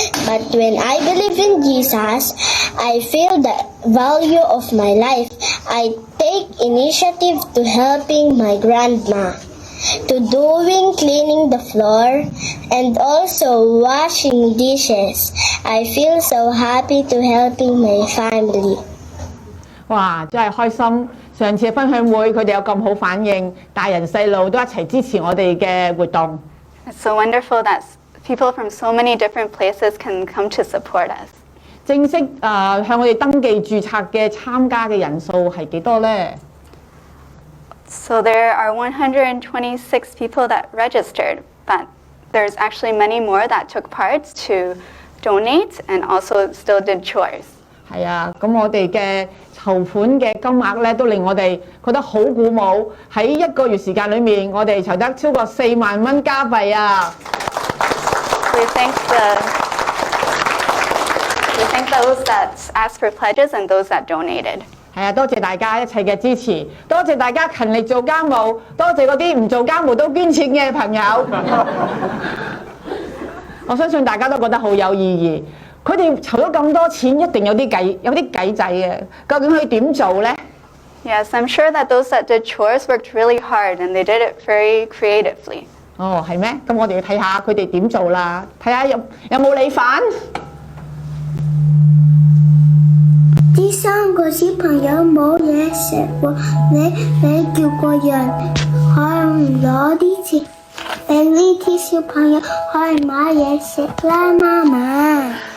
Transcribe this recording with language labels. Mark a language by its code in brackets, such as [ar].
[en] But when I believe in Jesus, I feel the value of my life. I take initiative to helping my grandma, to doing cleaning the floor, and also washing dishes. I feel so happy to helping my family. [yue] 哇！真係開心！上次分享會佢哋有咁好反應，大人細路都一齊支持我哋嘅活動。 [en] It's so wonderful that people from so many different places can come to support us. [yue] 正式向我哋登記註冊嘅參加嘅人數係幾多呢？ [en] So there are 126 people that registered, but there's actually many more that took part to donate and also still did chores. [yue] 係啊，咁我哋嘅籌款嘅金額咧，都令我哋覺得好鼓舞。喺1個月時間裏面，我哋籌得超過4萬蚊加幣啊！ [en] We thank those that asked for pledges and those that donated. [yue] 係啊，多謝大家一切嘅支持，多謝大家勤力做家務，多謝嗰啲唔做家務都捐錢嘅朋友。我相信大家都覺得好有意義。佢哋籌咗咁多錢，一定有啲計仔嘅。究竟佢點做呢？ [en] Yes, I'm sure that those that did chores worked really hard and they did it very creatively. [yue] 哦，係咩？咁我哋要睇下佢哋點做啦，睇下有冇你份。啲3個小朋友冇嘢食喎，你叫個人可唔攞啲錢俾呢啲小朋友去買嘢食啦，媽媽。